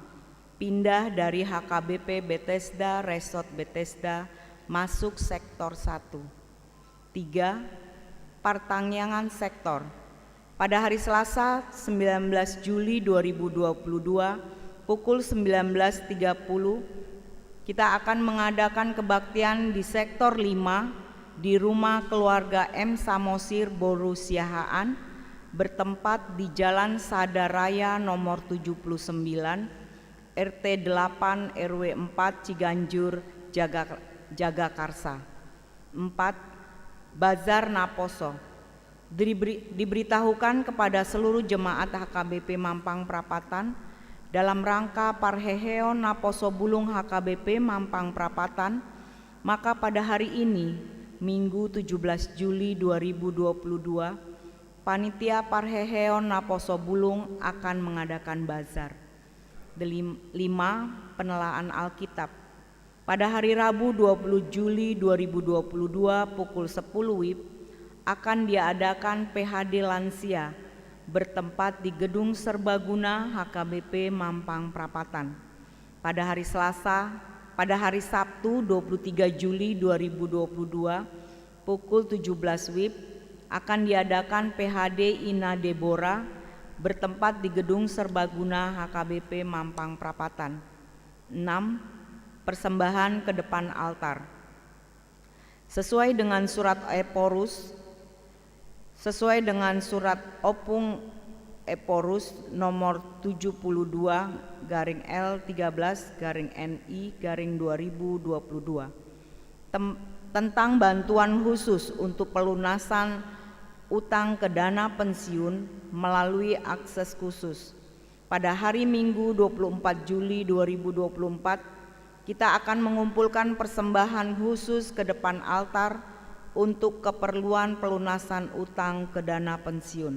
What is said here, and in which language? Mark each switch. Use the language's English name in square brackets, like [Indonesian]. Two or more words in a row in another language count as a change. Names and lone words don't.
[Indonesian] Pindah dari HKBP Bethesda Resort Bethesda masuk sektor 1. 3. Pertangyangan sektor. Pada hari Selasa 19 Juli 2022 pukul 19.30 kita akan mengadakan kebaktian di sektor 5 di rumah keluarga M. Samosir Boru Siahaan bertempat di Jalan Sadaraya nomor 79 RT 8 RW 4 Ciganjur Jagakarsa. 4. Bazar Naposo. Diberitahukan kepada seluruh jemaat HKBP Mampang Prapatan dalam rangka Parheheon Naposo Bulung HKBP Mampang Prapatan, maka pada hari ini Minggu 17 Juli 2022 Panitia Parheheon Naposo Bulung akan mengadakan bazar. 5. Penelaan Alkitab. Pada hari Rabu 20 Juli 2022 pukul 10 WIB akan diadakan PHD Lansia bertempat di Gedung Serbaguna HKBP Mampang Prapatan. Pada hari Sabtu 23 Juli 2022 pukul 17 WIB akan diadakan PHD Ina Deborah bertempat di Gedung Serbaguna HKBP Mampang Prapatan. 6. Persembahan ke depan altar. Sesuai dengan surat Opung Eporus nomor 72/L13/NI/2022 tentang bantuan khusus untuk pelunasan utang ke dana pensiun melalui akses khusus. Pada hari Minggu 24 Juli 2024 kita akan mengumpulkan persembahan khusus ke depan altar untuk keperluan pelunasan utang ke dana pensiun.